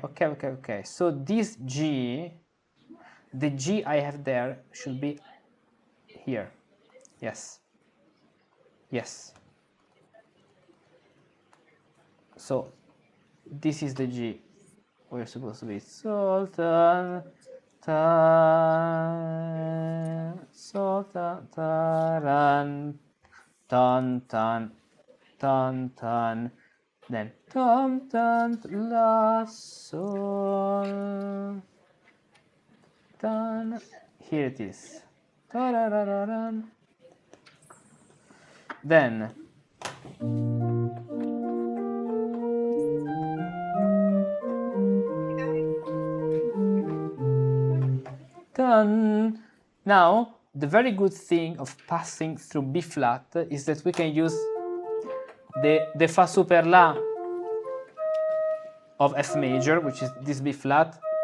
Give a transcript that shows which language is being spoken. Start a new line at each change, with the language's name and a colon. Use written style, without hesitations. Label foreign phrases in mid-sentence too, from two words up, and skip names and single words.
English: So this G, the G I have there should be here. Yes. So this is the G. We're supposed to be sol ta sol ta ran tan then tom tan la sol tan. Here it is. Then tan Now, the very good thing of passing through B flat is that we can use the Fa super La of F major, which is this B flat.